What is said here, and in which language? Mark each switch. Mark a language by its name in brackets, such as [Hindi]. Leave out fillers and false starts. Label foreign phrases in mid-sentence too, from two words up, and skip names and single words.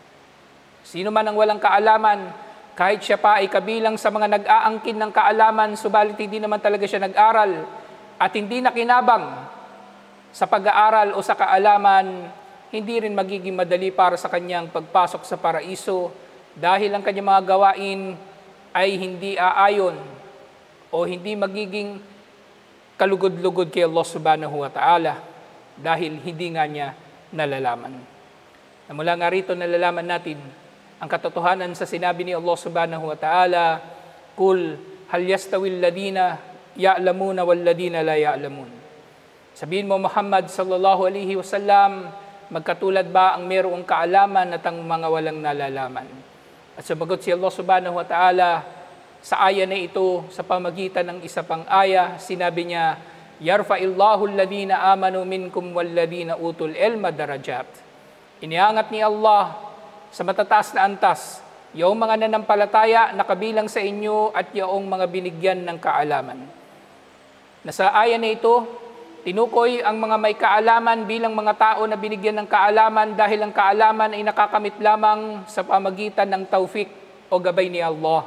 [Filipino] Sino man ang walang kaalaman, kahit siya pa ay kabilang sa mga nag-aangkin ng kaalaman, subalit hindi naman talaga siya nag-aral at hindi nakinabang sa pag-aaral o sa kaalaman, hindi rin magiging madali para sa kanyang pagpasok sa paraiso dahil ang kanyang mga gawain ay hindi aayon o hindi magiging kalugod-lugod kay Allah [Arabic] سبحانه وتعالى [Filipino] dahil hindi nga niya nalalaman. Na mula nga rito nalalaman natin ang katotohanan sa sinabi ni Allah [Arabic] سبحانه وتعالى, "قل هل يستوي الذين يعلمون والذين لا يعلمون." [Filipino] Sabihin mo Muhammad [Arabic] صلى الله عليه وسلم, [Filipino] magkatulad ba ang mayroong kaalaman at ang mga walang nalalaman? At sumagot si Allah [Arabic] سبحانه وتعالى [Filipino] sa aya na ito, sa pamagitan ng isa pang aya, sinabi niya, [Arabic] "يرفع الله الذين آمنوا منكم والذين أوتوا العلم درجات." [Filipino] Iniangat ni Allah sa matataas na antas yung mga nanampalataya na kabilang sa inyo at yung mga binigyan ng kaalaman. Nasa aya na ito, tinukoy ang mga may kaalaman bilang mga tao na binigyan ng kaalaman dahil ang kaalaman ay nakakamit lamang sa pamagitan ng taufik o gabay ni Allah.